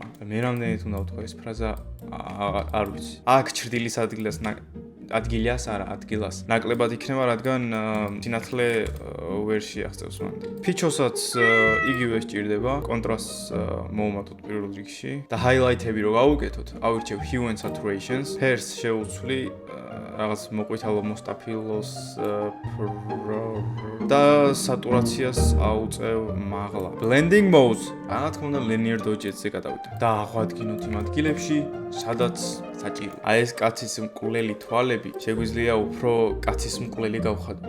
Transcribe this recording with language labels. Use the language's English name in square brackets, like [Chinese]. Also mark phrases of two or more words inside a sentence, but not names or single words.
[Georgian] მე რამდენად უნდა ვთქვა ეს ფრაზა არ ვიცი. აქ ჩრდილის ადგილას არა ადგილას ნაკლებად იქნება, რადგან სინათლე ვერ შეაღწევს მან. ფიჩოსაც იგივე სჭირდება, კონტრასტს მოვუმატოთ პირველ რიგში და highlight-ები რო გავუკეთოთ, ავირჩევ [English] hue and saturations, [Georgian] ფერს შევუცვლი რაღაც მოყვითალო მოსტაფილოს და სატურაციას აუწევ მაღლა. [English] Blending mode, [Georgian] რა თქმა უნდა [English] linear dodge- [Georgian] ზე გადავიდე. და აღვადგინოთ იმ ადგილებში, სადაც საჭიროა. აი ეს კაცის მკვლელი თვალები შეგვიძლია უფრო კაცის მკვლელი გავხადოთ.